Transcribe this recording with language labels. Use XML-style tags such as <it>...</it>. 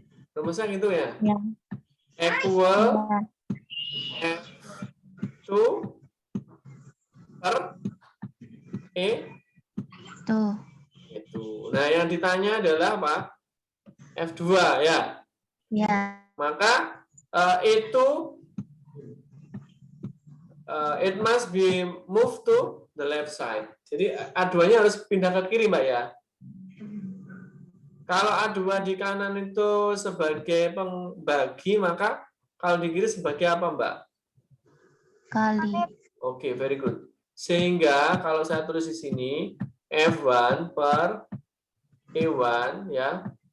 <id>Rumusnya gitu ya. Ya.</id> <en>Equal F2 per E</en> <id>Tuh. itu. Nah, yang ditanya adalah apa? F2 ya. Ya. Maka itu</id> <en>it must be moved to the left side.</en> <id>Jadi A2-nya harus pindah ke kiri, Mbak ya. Kalau A2 di kanan itu sebagai pembagi, maka kalau di kiri sebagai apa, Mbak? Kali.</id> <en>Oke, very good.</en> <id>Sehingga kalau saya tulis di sini F1 per E1 ya.</id>